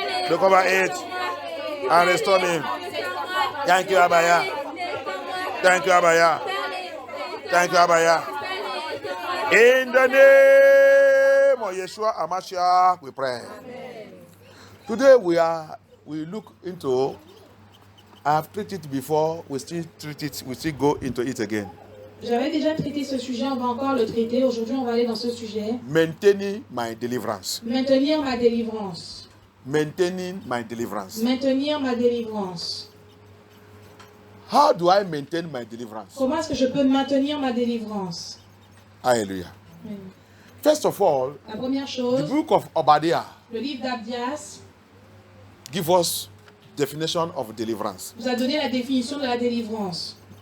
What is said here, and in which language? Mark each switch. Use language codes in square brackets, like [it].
[en] Recover it and restore me. Thank you, Abaya. Thank you, Abaya. Thank you, Abaya. In the name of Yeshua Amashiach, we pray. Today we look into. I have treated it before. We still treat it. We still go into it again. [fr] J'avais déjà traité ce sujet, on va encore le traiter. Aujourd'hui, on va aller dans ce sujet. [en] Maintaining my deliverance. [fr] Maintenir ma délivrance. [en] Maintaining my deliverance. [fr] Maintenir ma délivrance. [en] How do I maintain my deliverance? [fr] Comment est-ce que je peux maintenir ma délivrance? [en] Hallelujah. Amen. First of all, [fr] La première [en] the [fr] chose, [en] book of Obadiah [fr] le livre d'Abdias [en] gives us definition of deliverance. [fr] vous a donné la définition de la délivrance.